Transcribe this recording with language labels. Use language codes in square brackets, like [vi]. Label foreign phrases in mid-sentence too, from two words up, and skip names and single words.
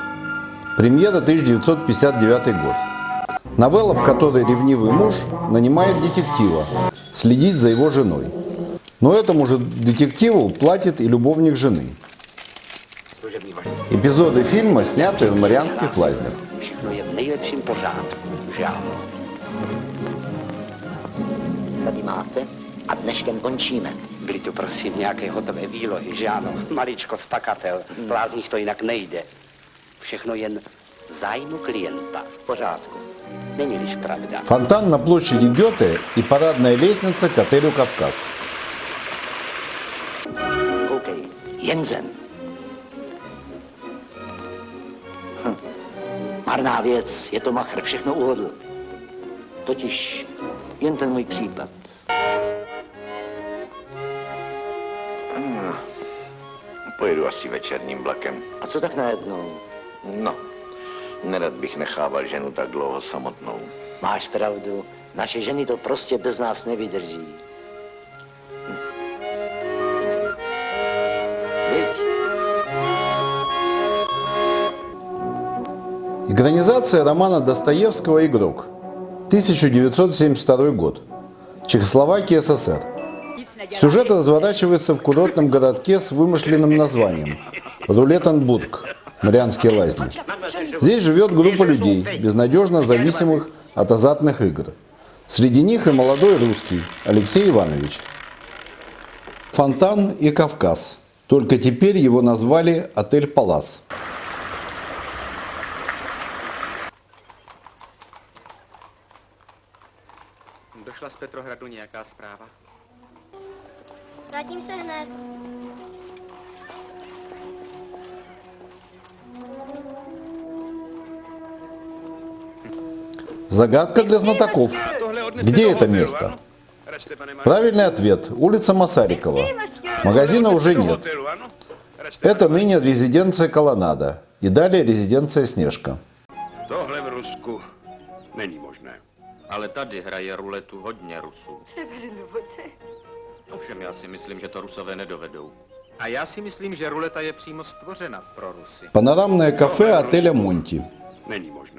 [ru] Премьера 1959 год. Новелла, в которой ревнивый муж нанимает детектива следить за его женой. Но этому же детективу платит и любовник жены. Эпизоды фильма сняты в Марианских лазнях. [cs] Všechno je v nejlepším pořádku, že ano? Tady máte a dneškem končíme. Byly tu prosím nějaké hotové výlohy, že ano? Maličko spakatel, v lázních to jinak nejde. Všechno jen v zájmu klienta. V pořádku. Není-liž pravda. [ru] Фонтан на площади Гёте и парадная лестница к отелю «Кавказ». [cs] Koukej, Jensen. Marná věc, je to machr, všechno uhodl. Totiž jen ten můj případ. Pojedu asi večerním vlakem. A co tak najednou? No, nerad bych nechával ženu tak dlouho samotnou. Máš pravdu, naše ženy to prostě bez nás nevydrží. Viď? [ru] Экранизация романа Достоевского «Игрок», 1972 год, Чехословакия, СССР. Сюжет разворачивается в курортном городке с вымышленным названием – Рулеттенбург, Марианские лазни. Здесь живет группа людей, безнадежно зависимых от азартных игр. Среди них и молодой русский Алексей Иванович. Фонтан и Кавказ. Только теперь его назвали «Отель Палас». [cs] Došla z Petrohradu nějaká zpráva? Vrátím se hned. [ru] Загадка для знатоков. Где это место? Правильный ответ – улица Масарикова. Магазина уже нет. Это ныне резиденция Колоннада. И далее резиденция Снежка. [cs] Tohle v Rusku není možné. Ale tady hraje ruletu hodně Rusů. Ovšem já si myslím, že to Rusové nedovedou. A já si myslím, že ruleta je přímo stvořena pro Rusy. [ru] Панорамное кафе отеля «Монти». [cs] Není možné.